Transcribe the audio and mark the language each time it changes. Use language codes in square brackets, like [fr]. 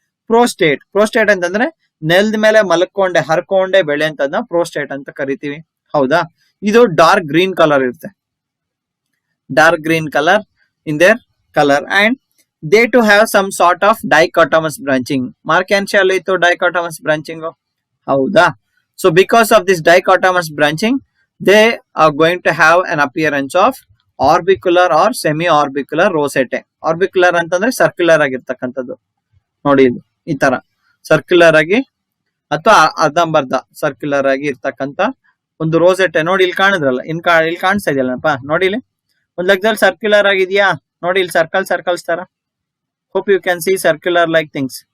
[kn] Prostate ಅಂತಂದ್ರೆ ನೆಲದ ಮೇಲೆ ಮಲ್ಕೊಂಡೆ ಹರ್ಕೊಂಡೆ ಬೆಳೆಯಂತದ್ನ ಪ್ರೋಸ್ಟೇಟ್ ಅಂತ ಕರಿತೀವಿ. ಹೌದಾ? ಇದು ಡಾರ್ಕ್ ಗ್ರೀನ್ ಕಲರ್ ಇರುತ್ತೆ, [en] Dark green colour in their colour. And they to have some sort of dichotomous branching. [kn] Marchantia ಅಲ್ಲಿ ಇತ್ತು ಡೈಕಾಟಮಸ್ ಬ್ರಾಂಚಿಂಗ್. ಹೌದಾ? [en] So because of this dichotomous branching they are going to have an appearance of orbicular or semi-orbicular rosette. [kn] Orbicular ಅಂತಂದ್ರೆ circular ಆಗಿರ್ತಕ್ಕಂಥದ್ದು. ನೋಡಿ ಇದು ಈ ತರ circular ಆಗಿ ಅಥವಾ ಅರ್ಧಂಬರ್ಧ ಸರ್ಕ್ಯುಲರ್ ಆಗಿ ಇರ್ತಕ್ಕಂಥ ಒಂದು ರೋಸೆಟ್ಟೆ. ನೋಡಿ ಇಲ್ಲಿ ಕಾಣಿದ್ರಲ್ಲ, ಇಲ್ಲಿ ಕಾಣಿಸ್ತಾ ಇದೆಯಲ್ಲಪ್ಪ, ನೋಡಿ ಇಲ್ಲಿ ಒಂದ್ ಲೆಕ್ಕದಲ್ಲಿ ಸರ್ಕ್ಯುಲರ್ ಆಗಿದ್ಯಾ. ನೋಡಿ ಇಲ್ಲಿ ಸರ್ಕಲ್ಸ್ ತರ. [en] Hope you can see circular like things.